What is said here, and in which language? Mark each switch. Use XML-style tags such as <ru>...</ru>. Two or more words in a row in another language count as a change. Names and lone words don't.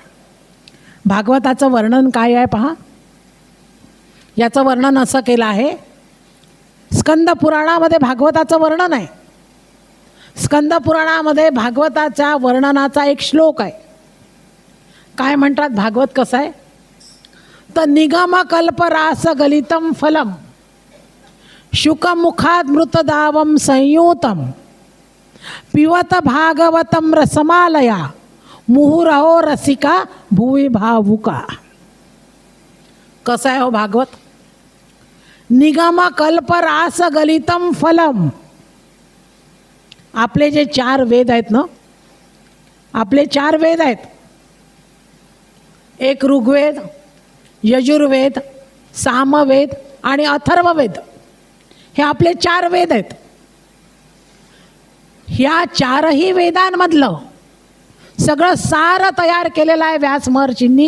<mr>भागवताचं वर्णन काय आहे पहा. याचं वर्णन असं केलं आहे, स्कंद पुराणामध्ये भागवताचं वर्णन आहे. स्कंद पुराणामध्ये भागवताच्या वर्णनाचा एक श्लोक आहे. काय म्हणतात भागवत कसं आहे, तर</mr> <sa>निगम कल्प रास गलितम फलम शुकमुखाद मृतदावम संयुतम पिवत भागवतम रसमालया मुहुरहो रसिका भुवि भावुका.</sa> <mr>कसं आहे हो भागवत.</mr> <sa>निगम कल्प रास गलितम फलम.</sa> <mr>आपले जे 4 वेद आहेत ना, आपले 4 वेद आहेत. एक ऋग्वेद, यजुर्वेद, सामवेद आणि अथर्ववेद. हे आपले 4 वेद आहेत. ह्या 4ही वेदांमधलं सगळं सार तयार केलेलं आहे व्यास महर्षींनी.</mr>